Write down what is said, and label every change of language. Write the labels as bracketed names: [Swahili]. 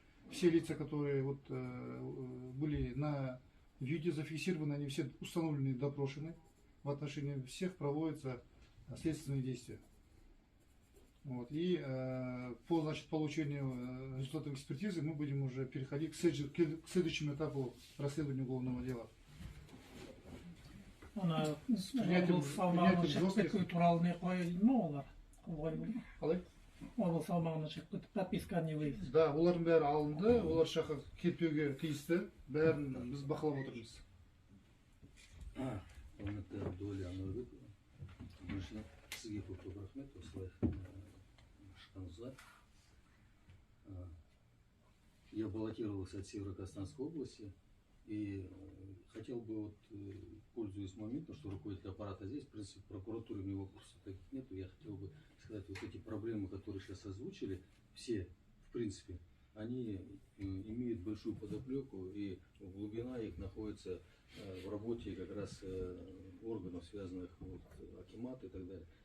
[Russian] Все лица, которые были на видео зафиксированы, они все установлены и допрошены. В отношении всех проводятся следственные действия. Вот. И по получению результатов экспертизы мы будем уже переходить к следующему этапу расследования уголовного дела. [Kazakh] Облыс аумағына шығып кету туралы не қойды ма олар? Қалай? Облыс аумағына шығып кетіп прописка [Russian] не выйдет? [Kazakh] Да, олардың бәрі алынды, олар жаққа кетпеуге тиісті, бәрін біз бақылап отырмыз. Құрметті Доли Ануарбек, біріншіден сізге көп рахмет осылай шыққаныңызға. [Russian] Я баллотировался от Северо-Казахстанской области и хотел бы, пользуясь моментом, что руководитель аппарата здесь, в принципе, в прокуратуре у меня вопросов таких нет, я хотел бы сказать, вот эти проблемы, которые сейчас озвучили, все, в принципе, они имеют большую подоплеку, и глубина их находится в работе как раз органов, связанных акимат и так далее.